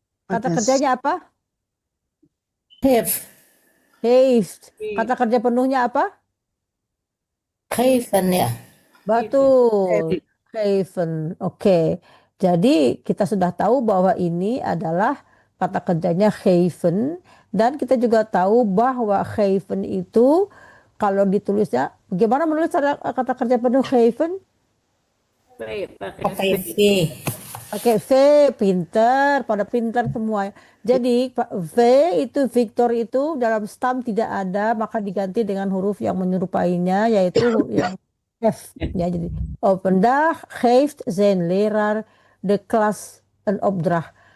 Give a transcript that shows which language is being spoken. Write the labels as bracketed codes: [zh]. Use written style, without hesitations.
[id] Kata Pada kerjanya apa? [nl] Heeft. Heeft. [id] Kata kerja penuhnya apa? Geven ya. Betul. Geven. Oke. Jadi kita sudah tahu bahwa ini adalah kata kerjanya geven, dan kita juga tahu bahwa geven itu kalau ditulisnya, bagaimana menulis kata kerja penuh geven? Pakai V. Oke, V, pinter, pada pinter semua. Jadi V itu Victor itu dalam stam tidak ada, maka diganti dengan huruf yang menyerupainya, yaitu yang F. [nl] Ya, jadi op een dag geeft zijn leraar de klas een opdracht.